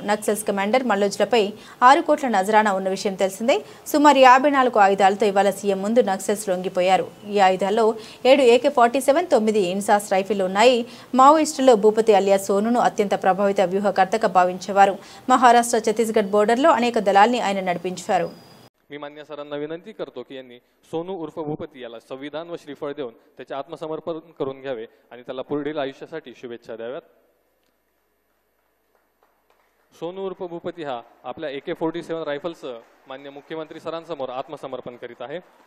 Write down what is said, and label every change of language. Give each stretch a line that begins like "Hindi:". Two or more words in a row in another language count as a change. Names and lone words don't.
Telugu: నక్సల్స్ కమాండర్ మల్లోజులపై 6 కోట్ల నజరానా ఉన్న విషయం తెలిసిందే. సుమారు 54 ఆయుధాలతో ఇవాళ సీఎం ముందు నక్సల్స్ లొంగిపోయారు. ఈ ఆయుధాల్లో 7 AK-47, 9 ఇన్సాస్ రైఫిల్ ఉన్నాయి. మావోయిస్టులో భూపతి అలియాస్ సోనును అత్యంత ప్రభావిత వ్యూహకర్తగా భావించేవారు. మహారాష్ట్ర ఛత్తీస్గఢ్ బోర్డర్లో అనేక దళాల్ని ఆయన నడిపించారు.
Marathi: मी मान्य सरांना विनंती करतो की यांनी सोनू उर्फ भूपती याला संविधान व श्रीफळ देऊन त्याचे आत्मसमर्पण करून घ्यावे आणि त्याला पुढील आयुष्यासाठी शुभेच्छा द्याव्यात. सोनू उर्फ भूपती हा आपल्या AK-47 रायफलसह मान्य मुख्यमंत्री सरांसमोर आत्मसमर्पण करीत आहे.